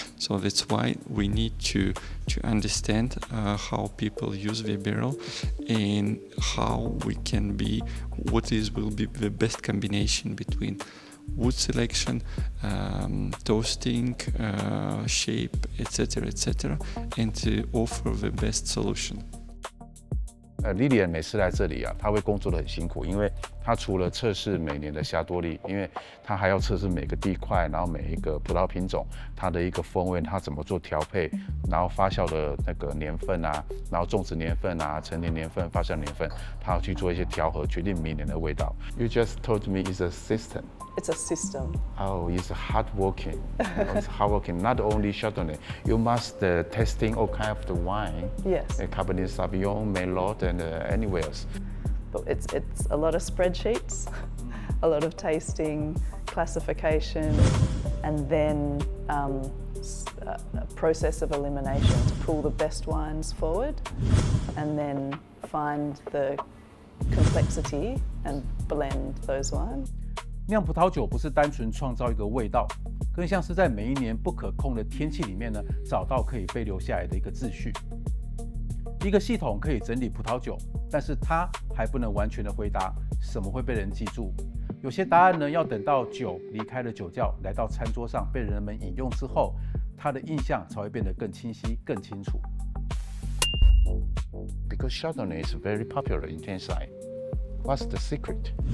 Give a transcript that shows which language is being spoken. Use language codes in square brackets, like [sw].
[en] So that's why we need to understand how people use the barrel and how we can be, will be the best combination between wood selection, toasting, shape, etc., and to offer the best solution. [zh] Lilian 每次来这里啊，她会工作得很辛苦，因为她除了测试每年的霞多丽，因为她还要测试每个地块，然后每一个葡萄品种它的一个风味，它怎么做调配，然后发酵的那个年份啊，然后种植年份啊，陈年年份、发酵年份，她要去做一些调和，决定明年的味道。 [en] You just told me it's a system. It's a system. Oh, it's hard working. It's hard working. Not only Chardonnay, you must testing all kind of the wine. Yes. Cabernet Sauvignon, Merlot, and anywhere else. But it's a lot of spreadsheets, a lot of tasting, classification, and then a process of elimination to pull the best wines forward, and then find the complexity and blend those wines. [zh] 酿葡萄酒不是单纯创造一个味道，更像是在每一年不可控的天气里面呢，找到可以被留下来的一个秩序。一个系统可以整理葡萄酒，但是它还不能完全的回答什么会被人记住。有些答案呢，要等到酒离开了酒窖，来到餐桌上被人们饮用之后，它的印象才会变得更清晰、更清楚。 [en] Because Chardonnay is very popular in Tiansai. What's the secret?